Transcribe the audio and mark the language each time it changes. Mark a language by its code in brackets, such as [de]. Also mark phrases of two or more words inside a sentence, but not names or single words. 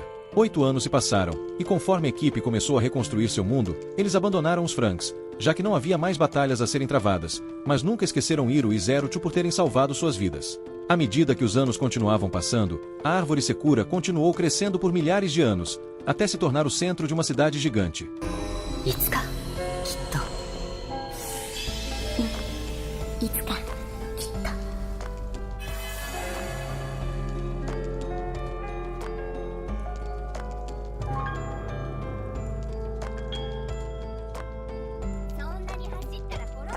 [pt] 8 anos se passaram, e conforme a equipe começou a reconstruir seu mundo, eles abandonaram os Franks, já que não havia mais batalhas a serem travadas, mas nunca esqueceram Iroh e Zero-Two por terem salvado suas vidas. À medida que os anos continuavam passando, a árvore Sekura continuou crescendo por milhares de anos, até se tornar o centro de uma cidade gigante. [ja] いつかきっといつかきっと。そんなに走ったら転ぶ。